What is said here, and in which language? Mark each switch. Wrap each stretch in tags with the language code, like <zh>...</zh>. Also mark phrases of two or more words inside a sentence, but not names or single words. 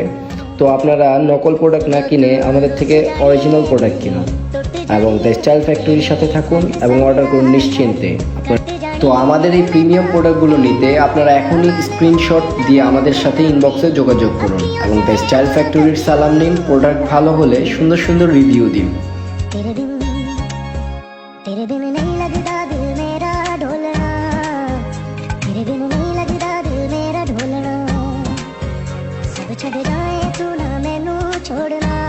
<bn>তো আপনারা নকল প্রোডাক্ট না কিনে আমাদের থেকে অরিজিনাল প্রোডাক্ট কিনুন এবং দ্য স্টাইল ফ্যাক্টরির সাথে থাকুন এবং অর্ডার করুন নিশ্চিন্তে। তো আমাদের এই প্রিমিয়াম প্রোডাক্টগুলো নিতে আপনারা এখনই স্ক্রিনশট দিয়ে আমাদের সাথে ইনবক্সে যোগাযোগ করুন এবং দ্য স্টাইল ফ্যাক্টরির সালাম নিন। প্রোডাক্ট ভালো হলে সুন্দর সুন্দর রিভিউ দিন।</bn> <hi>तेरे बिन नहीं लगता दिल मेरा ढोलना, तेरे बिन नहीं लगता दिल मेरा ढोलना,</hi> <pa>सब छड़ जाए तू ना मैनू छोड़</pa>